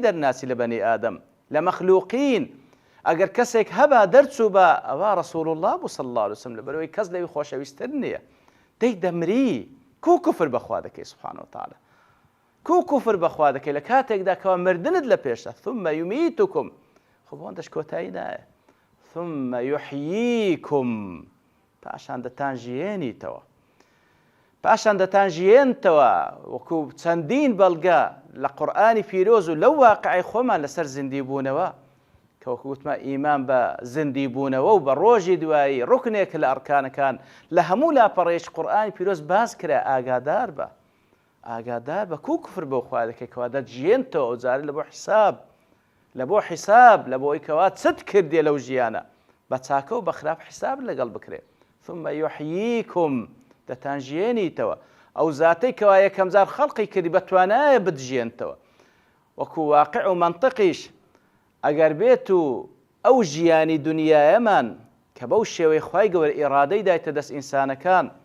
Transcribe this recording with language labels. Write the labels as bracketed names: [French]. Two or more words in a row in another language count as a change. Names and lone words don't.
[Central Kurdish] دەرناسی لە بەنی ئادەم لە مەخلوقین ئەگەر کەسێک هەبا دەرچوو بە ئەوە ڕەسوول الله بوو [Arabic] صلی الله علیه وسلم [Central Kurdish] لەبەرەوەی کەس لەوی خۆشەویستتر نییە دەی دەمری کو کوفر بەخوا دەکەی [Arabic] سبحانه وتعالى [Central Kurdish] کو کوفر بەخوا دەکەی لە کاتێکدا کەوا مردنت لە پێشە [Arabic] ثم يميتكم [Central Kurdish] خۆ بۆندەش کۆتایی نایە [Arabic] ثم يحييكم [Central Kurdish] پاشان دەتانژێنیتەوە وەکو چەندین بەڵگە لە قورئانی پیرۆز و لەو واقعی خۆمان لەسەر زیندی بوونەوە کە وەکو وتمە ئیمان بە زیندی بوونەوە و بە ڕۆژی دوایی ڕوکنێک لە ئەرکانەکان لە هەموو لاپەڕێژ قورئانی پیرۆز باز کرا ئاگادار بە کو کوفر بەو خوا دەکەی کەوا دەتژێنتەوە ئەوجارە لە بۆ حیساب لە بۆی کەوا چت کردێ لەو ژیانە بە چاکە و بە خراپ حیساب لەگەڵ بکرێ [Arabic] ثم يحييكم [Central Kurdish] دەتانژێنیتەوە ئەو زاتەی کەوا یەکەم جار خەڵقی کردی بەتوانایە بدژێنتەوە وەکو واقع و منطقیش ئەگەر بێت و ئەو ژیانی دنیایەمان کە بەو شێوەی خوای گەورە ئیرادەی دایتە دەست ئینسانەکان